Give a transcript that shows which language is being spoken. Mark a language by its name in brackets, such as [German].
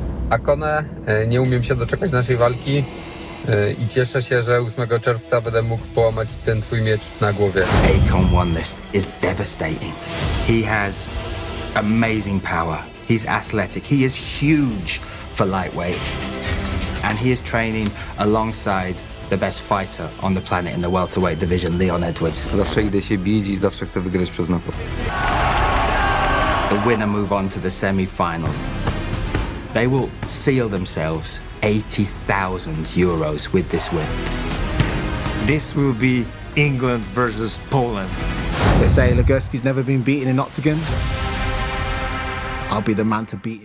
[Polish] Akone, nie umiem się doczekać naszej walki i cieszę się, że 8 czerwca będę mógł połamać ten twój miecz na głowie. [English] Akon Wanless is devastating. He has amazing power. He's athletic. He is huge for lightweight. And he is training alongside the best fighter on the planet in the welterweight division, Leon Edwards. [Polish] Zawsze idę się bić i zawsze chcę wygrać przez knockout. [English] The winner move on to the semi-finals. They will seal themselves 80,000 euros with this win. This will be England versus Poland. They say Legursky's never been beaten in Oktagon. I'll be the man to beat him.